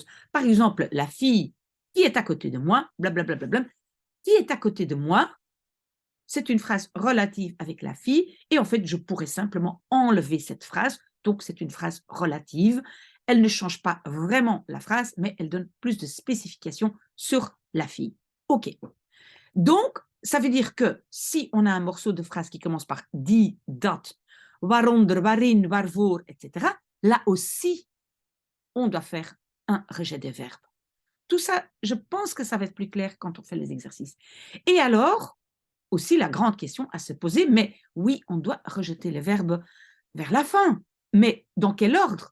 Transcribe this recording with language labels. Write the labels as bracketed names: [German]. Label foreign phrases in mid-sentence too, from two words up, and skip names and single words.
[French] Par exemple, la fille qui est à côté de moi, blablabla, qui est à côté de moi, c'est une phrase relative avec la fille, et en fait, je pourrais simplement enlever cette phrase, donc c'est une phrase relative. Elle ne change pas vraiment la phrase, mais elle donne plus de spécifications sur la fille. OK. Donc, ça veut dire que si on a un morceau de phrase qui commence par [Dutch] die, dat, waaronder, waarin, waarvoor, [French] etc., là aussi, on doit faire un rejet des verbes. Tout ça, je pense que ça va être plus clair quand on fait les exercices. Et alors, aussi la grande question à se poser, mais oui, on doit rejeter les verbes vers la fin. Mais dans quel ordre?